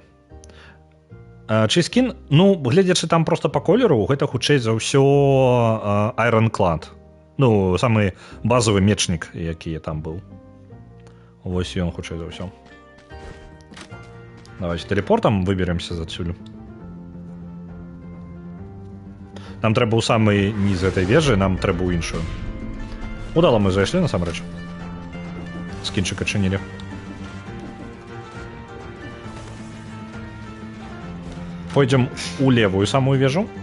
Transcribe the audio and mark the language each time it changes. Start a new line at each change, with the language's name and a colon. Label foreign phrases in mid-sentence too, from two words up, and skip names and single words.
Belarusian: Чый скін? Ну, гледзячы там проста па колеру, гэта хутчэй за ўсё Ironclad. Ну, самы базовы мечнік, які там быў. Вось ён хутчэй за ўсё.
Russian: Давайте телепортом выберемся адсюль.
Belarusian: Нам трэба ў
Russian: самый низ этой
Belarusian: вежы, нам трэба ў іншую. Удала мы зайшлі, насамрэч. Скінчык адчынілі. Пойдзем у левую самую вежу.